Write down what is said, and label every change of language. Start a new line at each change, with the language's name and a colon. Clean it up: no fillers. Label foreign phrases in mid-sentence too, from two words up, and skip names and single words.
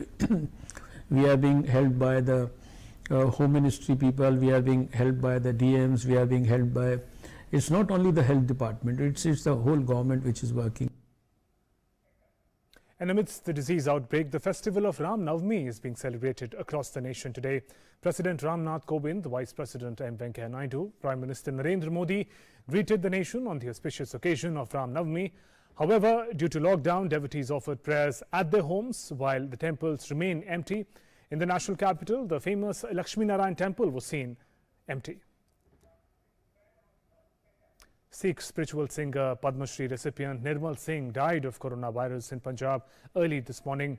English: We are being helped by the Home Ministry people, we are being helped by the DMs, we are being helped by, it's not only the health department, it's the whole government which is working. And amidst the disease outbreak, the festival of Ram Navami is being celebrated across the nation today. President Ramnath Kovind, Vice President M. Venkaiah Naidu, Prime Minister Narendra Modi greeted the nation on the auspicious occasion of Ram Navami. However, due to lockdown, devotees offered prayers at their homes while the temples remain empty. In the national capital, the famous Lakshmi Narayan temple was seen empty. Sikh spiritual singer Padma Shri recipient Nirmal Singh died of coronavirus in Punjab early this morning.